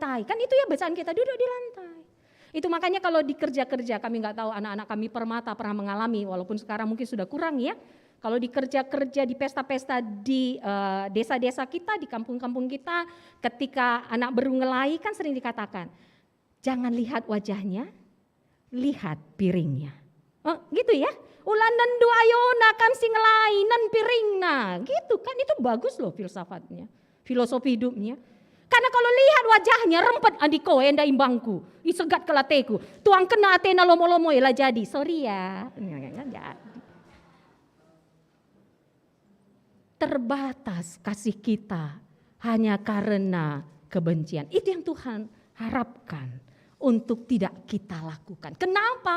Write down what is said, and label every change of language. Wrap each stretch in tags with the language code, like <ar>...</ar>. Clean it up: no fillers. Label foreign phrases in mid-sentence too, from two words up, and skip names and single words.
<id>Kan itu ya bacaan kita, duduk di lantai. Itu makanya kalau di kerja-kerja, kami nggak tahu anak-anak kami Permata pernah mengalami, walaupun sekarang mungkin sudah kurang ya. Kalau di kerja-kerja di pesta-pesta di desa-desa kita, di kampung-kampung kita, ketika anak baru ngelai kan sering dikatakan, jangan lihat wajahnya, lihat piringnya. Oh, gitu ya.</id> <btx>Ulan nendu ayona kam sing ngelai nan piringna.</btx> <id>Gitu kan, itu bagus loh filsafatnya, filosofi hidupnya. Karena kalau lihat wajahnya</id> <btx>rempet adiko enda imbangku, isegat kelateku, tuang kena atena lomo-lomo lah jadi. Sorry ya.</btx> <id>Terbatas kasih kita hanya karena kebencian. Itu yang Tuhan harapkan untuk tidak kita lakukan. Kenapa?</id>